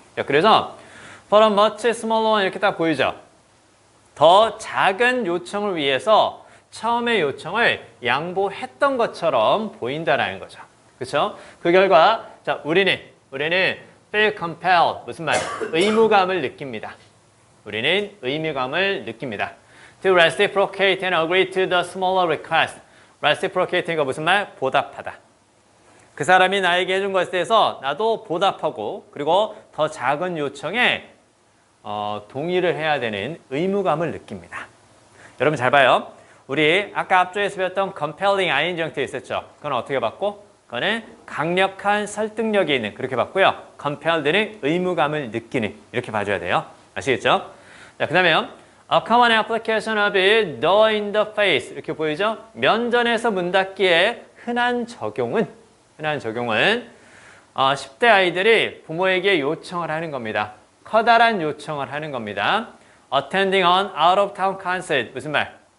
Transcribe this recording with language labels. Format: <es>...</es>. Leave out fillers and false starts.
<ko>자, 그래서</ko> <en>for a much smaller one</en> <ko>이렇게 딱 보이죠? 더 작은 요청을 위해서 처음의 요청을 양보했던 것처럼 보인다라는 거죠. 그쵸? 그 결과 자, 우리는</ko> <en>feel compelled</en> <ko>무슨 말? 의무감을 느낍니다. 우리는 의무감을 느낍니다.</ko> <en>To reciprocate and agree to the smaller request.</en> <ko>reciprocating가 무슨 말? 보답하다. 그 사람이 나에게 해준 것에 대해서 나도 보답하고 그리고 더 작은 요청에 동의를 해야 되는 의무감을 느낍니다. 여러분 잘 봐요. 우리 아까 앞쪽에서 배웠던</ko> <en>compelling ing</en> <ko>형태 있었죠. 그건 어떻게 봤고? 그거는 강력한 설득력이 있는 그렇게 봤고요. compelled는 의무감을 느끼는 이렇게 봐줘야 돼요. 아시겠죠? 자, 그 다음에요.</ko> <en>A common application of it, the in the face</en> <ko>이렇게 보이죠? 면전에서 문 닫기에 흔한 적용은 10대 아이들이 부모에게 요청을 하는 겁니다. 커다란 요청을 하는 겁니다.</ko> <en>Attending an out of town concert</en> <ko>무슨 말?</ko>